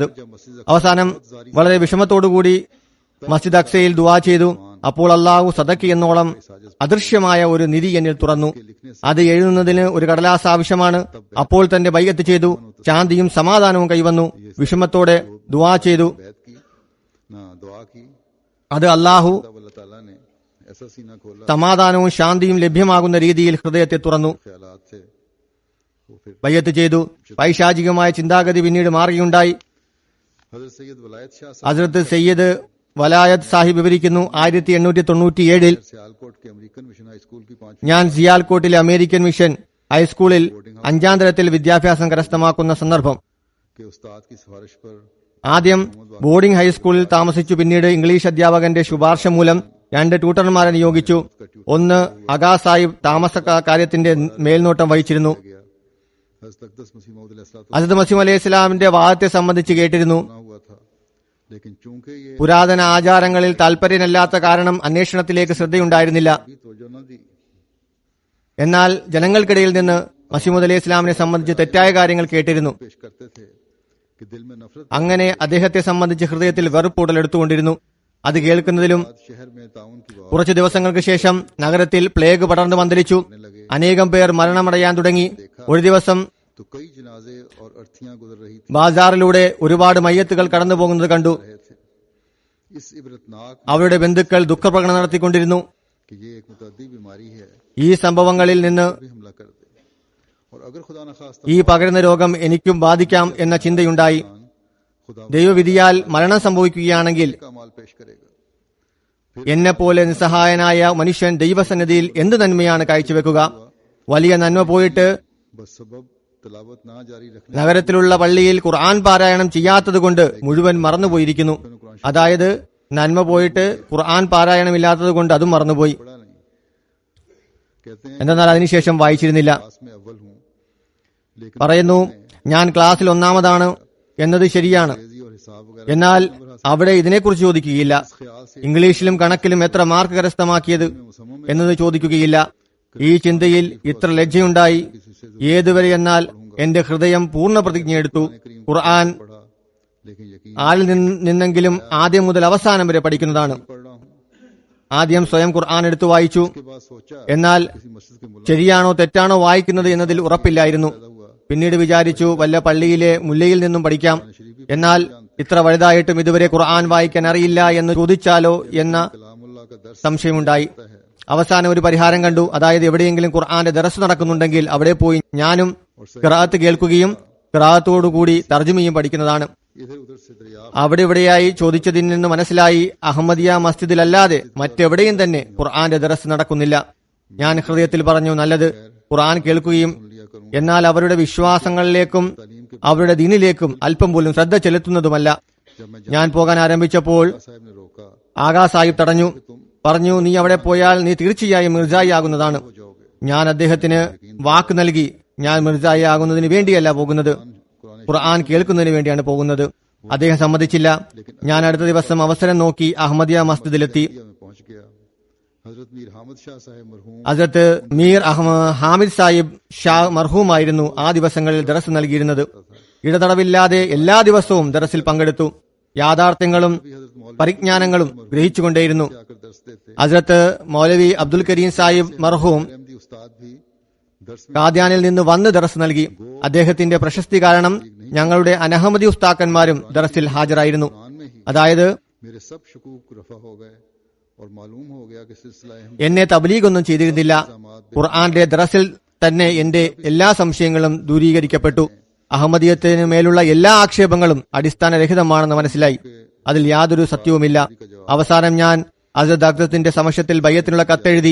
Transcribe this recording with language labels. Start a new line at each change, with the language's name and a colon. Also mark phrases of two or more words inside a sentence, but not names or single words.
Malayalam: അവസാനം വളരെ വിഷമത്തോടുകൂടി മസ്ജിദ് അക്സയിൽ ദുആ ചെയ്തു. അപ്പോൾ അള്ളാഹു സദക്ക് എന്നോളം അദൃശ്യമായ ഒരു നിധി എന്നിൽ തുറന്നു. അത് എഴുതുന്നതിന് ഒരു കടലാസ് ആവശ്യമാണ്. അപ്പോൾ തന്റെ ബൈഅത്ത് ചെയ്തു. ശാന്തിയും സമാധാനവും കൈവന്നു. വിഷമത്തോടെ ദുആ ചെയ്തു.
Urdu: بیعت کی نہ دعا کی,
Malayalam: അത് അള്ളാഹു
Urdu: تب اللہ تعالیٰ نے ایسا سینہ کھولا,
Malayalam: സമാധാനവും ശാന്തിയും ലഭ്യമാകുന്ന രീതിയിൽ ഹൃദയത്തെ തുറന്നു.
Urdu: خیالات سے وہ پھر
Malayalam: ബയ്യത്ത് ചെയ്തു. പൈശാചികമായ ചിന്താഗതി പിന്നീട് മാറുകയുണ്ടായി.
Urdu: حضرت سید ولایت شاہ صاحب
Malayalam: ഹസ്രത്ത് സയ്യിദ് വലായത്ത് സാഹിബ് വിവരിക്കുന്നു, 1897
Urdu: سیالکوٹ کے امریکن مشن ہائی سکول کی 5ویں
Malayalam: ഞാൻ സിയാൽകോട്ടിലെ അമേരിക്കൻ മിഷൻ ഹൈസ്കൂളിൽ 5ാം തരത്തിൽ വിദ്യാഭ്യാസം കരസ്ഥമാക്കുന്ന സന്ദർഭം.
Urdu: کے استاد کی سفارش پر
Malayalam: ആദ്യം ബോർഡിംഗ് ഹൈസ്കൂളിൽ താമസിച്ചു. പിന്നീട് ഇംഗ്ലീഷ് അധ്യാപകന്റെ ശുപാർശ മൂലം 2 ട്യൂട്ടർമാരെ നിയോഗിച്ചു. ഒന്ന് അഗാ സാഹിബ് താമസ കാര്യത്തിന്റെ മേൽനോട്ടം വഹിച്ചിരുന്നു.
Urdu: गया। حضرت اقدس مسیح موعود علیہ الصلوٰۃ
Malayalam: ഹസ്രത്ത് മസീഹ് അലൈഹി ഇസ്ലാമിന്റെ വാദത്തെ സംബന്ധിച്ച് കേട്ടിരുന്നു.
Urdu: والسلام ہوا تھا، لیکن چونکہ یہ
Malayalam: പുരാതന ആചാരങ്ങളിൽ താൽപര്യമില്ലാത്ത കാരണം അന്വേഷണത്തിലേക്ക് ശ്രദ്ധയുണ്ടായിരുന്നില്ല.
Urdu: بھی توجہ نہ دی,
Malayalam: എന്നാൽ ജനങ്ങൾക്കിടയിൽ നിന്ന് മസീഹ് അലൈഹി ഇസ്ലാമിനെ സംബന്ധിച്ച് തെറ്റായ കാര്യങ്ങൾ കേട്ടിരുന്നു.
Urdu: پیش کرتے تھے کہ دل میں نفرت
Malayalam: അങ്ങനെ അദ്ദേഹത്തെ സംബന്ധിച്ച് ഹൃദയത്തിൽ വെറുപ്പ് ഉടലെടുത്തുകൊണ്ടിരുന്നു. അത് കേൾക്കുന്നതിലും
Urdu: بعد شہر میں طاعون کی بات
Malayalam: കുറച്ചു ദിവസങ്ങൾക്ക് ശേഷം നഗരത്തിൽ പ്ലേഗ് പടർന്നു പന്തലിച്ചു. അനേകം പേർ മരണമടയാൻ തുടങ്ങി. ഒരു ദിവസം
Urdu: تو کئی جنازے اور ارتھیاں گزر رہی
Malayalam: ബാസാറിലൂടെ ഒരുപാട് മയ്യത്തുകൾ കടന്നു പോകുന്നത് കണ്ടു.
Urdu: رہے تھے۔ اس عبرتناک
Malayalam: അവരുടെ ബന്ധുക്കൾ ദുഃഖപ്രകടനം നടത്തിക്കൊണ്ടിരുന്നു.
Urdu: کہ یہ ایک متعدی بیماری ہے,
Malayalam: ഈ സംഭവങ്ങളിൽ നിന്ന്
Urdu: بھی حملہ کر دے، اور اگر خدا نہ خواستہ
Malayalam: ഈ പകരുന്ന രോഗം എനിക്കും ബാധിക്കാം എന്ന ചിന്തയുണ്ടായി.
Urdu: खुदा
Malayalam: ദൈവവിധിയാൽ മരണം സംഭവിക്കുകയാണെങ്കിൽ
Urdu: کا مال پیش کرے گا.
Malayalam: എന്നെപ്പോലെ നിസ്സഹായനായ മനുഷ്യൻ ദൈവസന്നിധിയിൽ എന്ത് നന്മയാണ് കാഴ്ചവെക്കുക? വലിയ നന്മ പോയിട്ട്
Urdu: بس سبب تلاوت نہ جاری رکھنے
Malayalam: നഗരത്തിലുള്ള പള്ളിയിൽ ഖുർആൻ പാരായണം ചെയ്യാത്തതുകൊണ്ട് മുഴുവൻ മറന്നുപോയിരിക്കുന്നു. അതായത് നന്മ പോയിട്ട് ഖുർആൻ പാരായണമില്ലാത്തത് കൊണ്ട് അതും മറന്നുപോയി.
Urdu: پڑا نہیں۔ کہتے ہیں
Malayalam: എന്തെന്നാൽ അതിനുശേഷം വായിച്ചിരുന്നില്ല.
Urdu: کلاس میں اول ہوں، لیکن
Malayalam: പറയുന്നു, ഞാൻ ക്ലാസ്സിൽ ഒന്നാമതാണ് എന്നത് ശരിയാണ്.
Urdu: انگریزی اور حساب وغیرہ
Malayalam: എന്നാൽ അവിടെ ഇതിനെക്കുറിച്ച് ചോദിക്കുകയില്ല.
Urdu: خیال سے
Malayalam: ഇംഗ്ലീഷിലും കണക്കിലും എത്ര മാർക്ക് കരസ്ഥമാക്കിയത് എന്നത് ചോദിക്കുകയില്ല. ഈ ചിന്തയിൽ ഇത്ര ലജ്ജയുണ്ടായി. ഏതുവരെ എന്നാൽ എന്റെ ഹൃദയം പൂർണ്ണ പ്രതിജ്ഞയെടുത്തു. ഖുർആൻ
Urdu: پڑھا، لیکن یقین
Malayalam: ആളിൽ നിന്നെങ്കിലും ആദ്യം മുതൽ അവസാനം വരെ പഠിക്കുന്നതാണ്.
Urdu: پڑھ رہا ہوں.
Malayalam: ആദ്യം സ്വയം ഖുർആൻ എടുത്തു വായിച്ചു.
Urdu: کے بعد سوچا
Malayalam: എന്നാൽ
Urdu: کسی مسجد کے ملا
Malayalam: ശരിയാണോ തെറ്റാണോ വായിക്കുന്നത് എന്നതിൽ ഉറപ്പില്ലായിരുന്നു. പിന്നീട് വിചാരിച്ചു വല്ല പള്ളിയിലെ മുല്ലയിൽ നിന്നും പഠിക്കാം. എന്നാൽ ഇത്ര വലുതായിട്ടും ഇതുവരെ ഖുർആൻ വായിക്കാൻ അറിയില്ല എന്ന് ചോദിച്ചാലോ എന്ന
Urdu: کلام اللہ کا درس
Malayalam: സംശയമുണ്ടായി. അവസാനം ഒരു പരിഹാരം കണ്ടു. അതായത് എവിടെയെങ്കിലും ഖുർആന്റെ ദർസ് നടക്കുന്നുണ്ടെങ്കിൽ അവിടെ പോയി ഞാനും ഖിറാഅത്ത് കേൾക്കുകയും ഖിറാഅത്തോടുകൂടി തർജ്ജമയും പഠിക്കുന്നതാണ്.
Urdu: ادھر ادھر سے دریا
Malayalam: അവിടെ ഇവിടെയായി ചോദിച്ചതിൽ നിന്ന് മനസ്സിലായി അഹമ്മദിയ മസ്ജിദിലല്ലാതെ മറ്റെവിടെയും തന്നെ ഖുർആന്റെ ദർസ് നടക്കുന്നില്ല. ഞാൻ ഹൃദയത്തിൽ പറഞ്ഞു, നല്ലത് ഖുർആൻ കേൾക്കുകയും
Urdu: لیا کروں.
Malayalam: എന്നാൽ അവരുടെ വിശ്വാസങ്ങളിലേക്കും അവരുടെ ദീനിലേക്കും അല്പം പോലും ശ്രദ്ധ ചെലുത്തുന്നതുമല്ല. ഞാൻ പോകാൻ ആരംഭിച്ചപ്പോൾ
Urdu: صاحب نے روکا,
Malayalam: ആകാ സാഹിബ് തടഞ്ഞു. പറഞ്ഞു, നീ അവിടെ പോയാൽ നീ തീർച്ചയായും മിർജായി ആകുന്നതാണ്. ഞാൻ അദ്ദേഹത്തിന് വാക്ക് നൽകി, ഞാൻ മിർജായി ആകുന്നതിന് വേണ്ടിയല്ല പോകുന്നത്, ഖുർആൻ കേൾക്കുന്നതിന് വേണ്ടിയാണ് പോകുന്നത്. അദ്ദേഹം സമ്മതിച്ചില്ല. ഞാൻ അടുത്ത ദിവസം അവസരം നോക്കി അഹമ്മദിയ മസ്ജിദിലെത്തി.
Urdu: میں پہنچ گیا. حضرت میر حامد شاہ صاحب مرحوم
Malayalam: ഹസരത്ത് മീർ ഹാമിദ് സാഹിബ് ഷാ മർഹൂമായിരുന്നു ആ ദിവസങ്ങളിൽ ദറസ് നൽകിയിരുന്നത്. ഇടതടവില്ലാതെ എല്ലാ ദിവസവും ദറസിൽ പങ്കെടുത്തു. യാഥാർത്ഥ്യങ്ങളും പരിജ്ഞാനങ്ങളും ഗ്രഹിച്ചുകൊണ്ടേയിരുന്നു.
Urdu: آکر درس دیتے.
Malayalam: ഹസരത്ത് മൗലവി അബ്ദുൽ കരീം സാഹിബ് മർഹൂം
Urdu: احمدی استاد بھی درس میں
Malayalam: കാദ്യാനിൽ നിന്ന് വന്ന് ദറസ് നൽകി. അദ്ദേഹത്തിന്റെ പ്രശസ്തി കാരണം ഞങ്ങളുടെ അനഹമ്മദി ഉസ്താക്കന്മാരും ദറസിൽ ഹാജരായിരുന്നു.
Urdu: قرآن میں ہی
Malayalam: അതായത്
Urdu: میرے سب شکوک رفع ہو گئے اور معلوم ہو گیا کہ سلسلہ احمد
Malayalam: എന്നെ തബ്ലീഗ് ഒന്നും ചെയ്തിരുന്നില്ല. ഖുർആന്റെ ദറസിൽ തന്നെ എന്റെ എല്ലാ സംശയങ്ങളും ദൂരീകരിക്കപ്പെട്ടു. അഹമ്മദിയത്തിന് മേലുള്ള എല്ലാ ആക്ഷേപങ്ങളും അടിസ്ഥാനരഹിതമാണെന്ന് മനസ്സിലായി. അതിൽ യാതൊരു സത്യവുമില്ല. അവസാനം ഞാൻ അസദ് അക്തത്തിന്റെ സമക്ഷത്തിൽ ബയ്യത്തിനുള്ള കത്തെഴുതി.